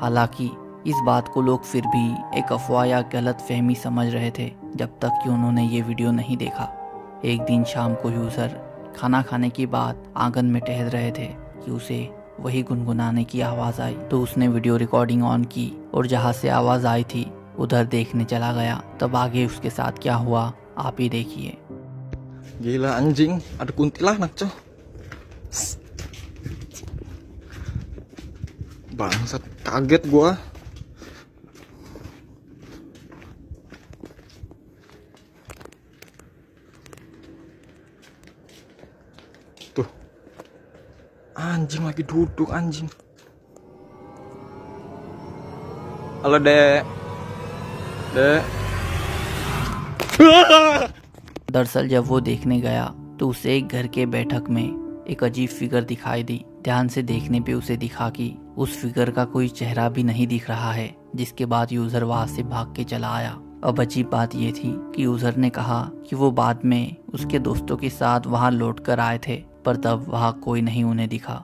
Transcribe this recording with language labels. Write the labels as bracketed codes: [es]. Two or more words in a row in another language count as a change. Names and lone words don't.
[hi] हालांकि इस बात को लोग फिर भी एक अफवाह या गलत फहमी समझ रहे थे जब तक कि उन्होंने ये वीडियो नहीं देखा। एक दिन शाम को यूज़र खाना खाने के बाद आंगन में टहल रहे थे कि उसे वही गुनगुनाने की आवाज़ आई। तो उसने वीडियो रिकॉर्डिंग ऑन की और जहाँ से आवाज़ आई थी उधर देखने चला गया। तब आगे उसके साथ क्या हुआ आप ही देखिए। [id] Gila anjing, ada kuntilanak coy. Bangsat, kaget gua. Tuh. Anjing lagi duduk anjing. Halo, Dek. Dek. [hi] दरअसल जब वो देखने गया तो उसे एक घर के बैठक में एक अजीब फिगर दिखाई दी। ध्यान से देखने पे उसे दिखा कि उस फिगर का कोई चेहरा भी नहीं दिख रहा है, जिसके बाद यूजर वहां से भाग के चला आया। अब अजीब बात ये थी कि यूजर ने कहा कि वो बाद में उसके दोस्तों के साथ वहां लौट कर आए थे, पर तब वहां कोई नहीं उन्हें दिखा।